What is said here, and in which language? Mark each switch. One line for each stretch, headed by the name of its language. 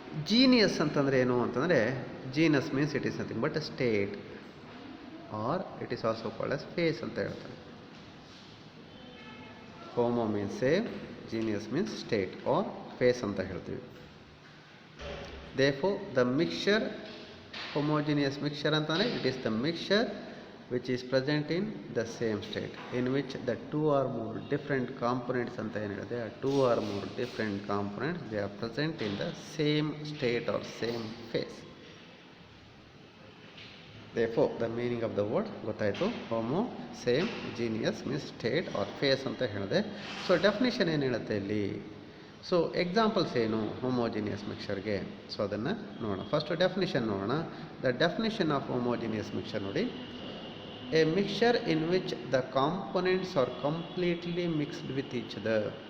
Kannada: Genius ಅಂತಂದರೆ ಏನು ಅಂತಂದರೆ
English: genus means it is nothing but state or it is also called as phase
Kannada: ಅಂತ ಹೇಳ್ತಾರೆ.
English: homo means same, genius means state or phase
Kannada: ಅಂತ ಹೇಳ್ತೀವಿ.
English: Therefore the mixture, homogeneous mixture ಅಂತಂದರೆ it is the mixture which is present in the same state in which the two or more different components
Kannada: ಅಂತ ಏನು ಹೇಳಿದೆ,
English: ಆ two or more different components they are present in the same state or same phase. Therefore the meaning of the word ಗೊತ್ತಾಯಿತು. Homo, same, geneous means state or phase
Kannada: ಅಂತ ಹೇಳಿದೆ. So definition ಏನು ಹೇಳುತ್ತೆ ಇಲ್ಲಿ? ಸೊ ಎಕ್ಸಾಂಪಲ್ಸ್ ಏನು homogeneous ಮಿಕ್ಸರ್ಗೆ? So ಅದನ್ನು ನೋಡೋಣ. First definition ನೋಡೋಣ.
English: The definition of homogeneous mixture ನೋಡಿ, a mixture in which the components are completely mixed with each other.